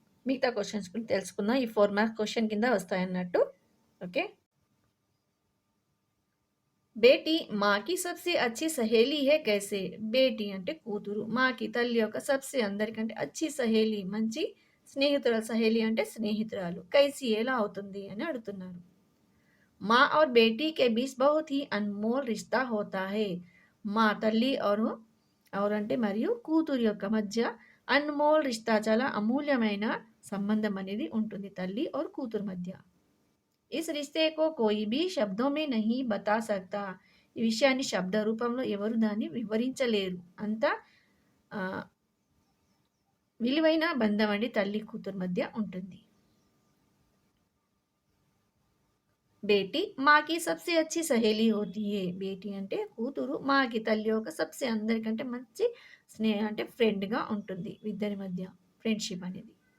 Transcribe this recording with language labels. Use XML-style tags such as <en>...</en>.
<te>మిగతా క్వశ్చన్స్ గురించి తెలుసుకుందాం. ఈ 4 మార్క్ క్వశ్చన్ కింద వస్తాయన్నట్టు. ఓకే.</te> <hi>బేటీ మాకి సబ్సే అచ్చి సహేలీ హే కైసే.</hi> <te>బేటీ అంటే కూతురు, మాకి తల్లి యొక్క సబ్సే అందరికంటే</te> <hi>అచ్చి సహేలీ</hi> <te>మంచి స్నేహితురాలు. సహేలీ అంటే స్నేహితురాలు. కైసి ఎలా అవుతుంది అని అడుగుతున్నారు.</te> <hi>మా और बेटी के बीच बहुत ही अनमोल रिश्ता होता है.</hi> <te>మా తల్లి और అంటే మరియు కూతురు యొక్క మధ్య</te> <hi>అన్మోల్ రిష్తా</hi> <te>చాలా అమూల్యమైన సంబంధం అనేది ఉంటుంది తల్లి और కూతురు మధ్య.</te> <hi>इस रिश्ते को कोई भी शब्दों में नहीं बता सकता.</hi> <te>ఈ విషయాన్ని శబ్ద రూపంలో ఎవరు దాన్ని వివరించలేరు. అంత ఆ, విలువైన బంధం అండి తల్లి కూతురు మధ్య ఉంటుంది.</te> <hi>బేటీ మాకి సబ్సే అచ్చి సహేలీ హోతీ హే.</hi> <te>బేటీ అంటే కూతురు, మాకి తల్లి యొక్క సబ్సే అందరికంటే మంచి స్నేహం అంటే ఫ్రెండ్గా ఉంటుంది ఇద్దరి మధ్య ఫ్రెండ్షిప్ అనేది.</te>